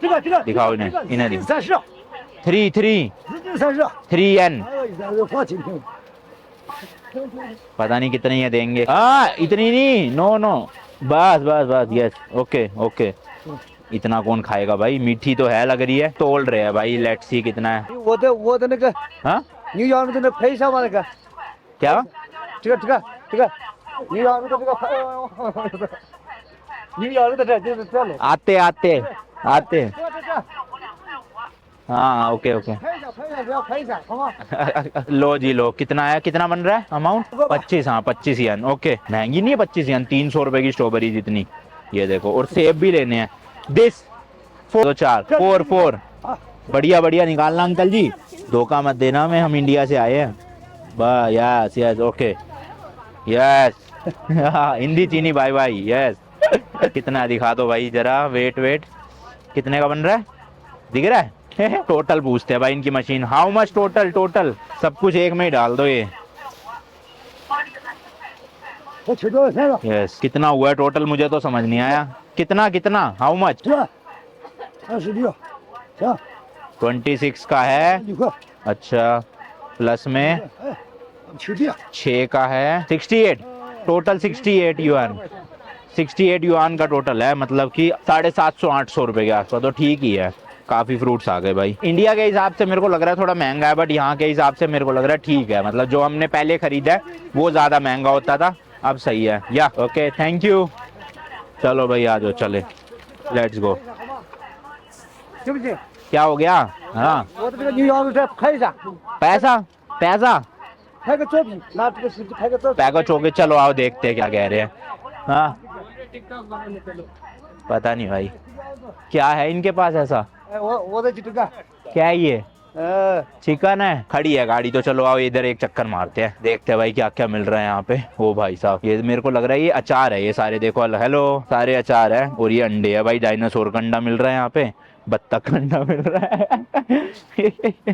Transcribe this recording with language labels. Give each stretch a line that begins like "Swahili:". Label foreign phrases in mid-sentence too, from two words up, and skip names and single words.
Hindi: दिखाओ इन्हें, इन्हें दिखाओ। 3N पता नहीं कितने ये देंगे। इतनी नहीं,
English: no no,
Hindi: बस बस बस,
English: yes, okay okay.
Hindi: इतना कौन खाएगा भाई, मीठी तो है लग रही है। तोल रहे हैं भाई,
English: let's see
Hindi: कितना है।
Chinese: 我的那个
Hindi: हाँ
Chinese: 牛羊肉的那配上吧那个，
Hindi: क्या
Chinese: 这个牛羊肉的这个，牛羊肉的这就是这了。
Hindi: आते आते आते
Chinese: 这，
Hindi: हाँ
English: okay okay.
Chinese: 拍一下，不要拍一下，好吗？
Hindi: लो जी लो, कितना है, कितना बन रहा है अमाउंट? 25। हाँ 25 यन। ओके, महंगी नहीं है 25 यन, 300 रुपए की स्ट्रॉबेरी जितनी। ये देखो, और सेब भी लेने हैं। दिस 4 बढ़िया बढ़िया निकालना अंकल जी, धोखा मत देना हमें, हम इंडिया से आए हैं।
English: बस yes yes okay yes.
Hindi: हिंदी चीनी
English: bye bye yes.
Hindi: कितना दिखा दो भाई जरा,
English: wait wait,
Hindi: कितने का बन रहा है, दिख रहा है? टोटल पूछते हैं भाई इनकी मशीन,
English: how much total?
Hindi: टोटल सब कुछ एक में ही डाल दो ये।
Chinese: 我取多少钱了？
Hindi: यस, कितना हुआ है टोटल, मुझे तो समझ नहीं आया। कितना कितना,
English: how much?
Chinese: 26，行，
Hindi: 26 का है।
Chinese: 6块，
Hindi: अच्छा, प्लस में
Chinese: 取地。
Hindi: 6 का है 68, टोटल 68 युआन। 68 युआन का टोटल है, मतलब कि 750-800 रुपए के आसपास। तो ठीक ही है, काफी फ्रूट्स आ गए भाई। इंडिया के हिसाब से मेरे को लग रहा है थोड़ा महंगा है, बट यहाँ के हिसाब से मेरे को लग रहा है ठीक है। मतलब जो हमने पहले खरीदा है वो ज्यादा महंगा होता था, अब सही है।
English: ya okay, thank you.
Hindi: चलो भाई आ जाओ, चले,
English: let's go.
Chinese: 对不起，
Hindi: क्या हो गया? हाँ
Chinese: 我的这个牛羊肉再拍一下，
Hindi: पैसा पैसा
Chinese: 拍个照片，拿这个手机拍个照片。 पैको चौके।
Hindi: चलो आओ देखते हैं क्या कह रहे हैं। हाँ पता नहीं भाई क्या है इनके पास ऐसा।
Chinese: 哎，我的就这个，
Hindi: क्या है ये? चिकन है। खड़ी है गाड़ी, तो चलो आओ इधर एक चक्कर मारते हैं, देखते हैं भाई क्या क्या मिल रहा है यहाँ पे। ओ भाई साहब, ये मेरे को लग रहा है ये अचार है, ये सारे देखो, हेलो, सारे अचार है। और ये अंडे है भाई, डायनासोर का अंडा मिल रहा है यहाँ पे, बत्तख का अंडा मिल रहा है।